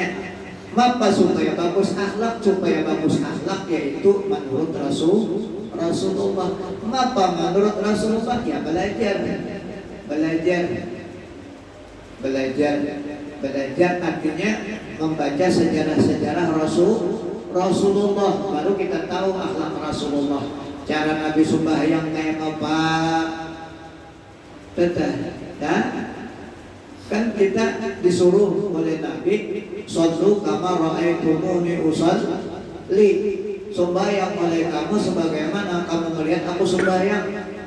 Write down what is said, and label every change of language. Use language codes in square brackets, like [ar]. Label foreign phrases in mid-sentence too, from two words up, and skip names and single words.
[id] Maka supaya bagus akhlak yaitu menurut Rasulullah. Maka menurut Rasulullah ya belajar artinya membaca sejarah Rasulullah, baru kita tahu akhlak Rasulullah. Cara Nabi sembahyang kayak apa? Kan kita disuruh oleh Nabi, [ar] صلوا كما رأيتموني أصلي, [id] sembahyang oleh kamu sebagaimana kamu melihat aku sembahyang.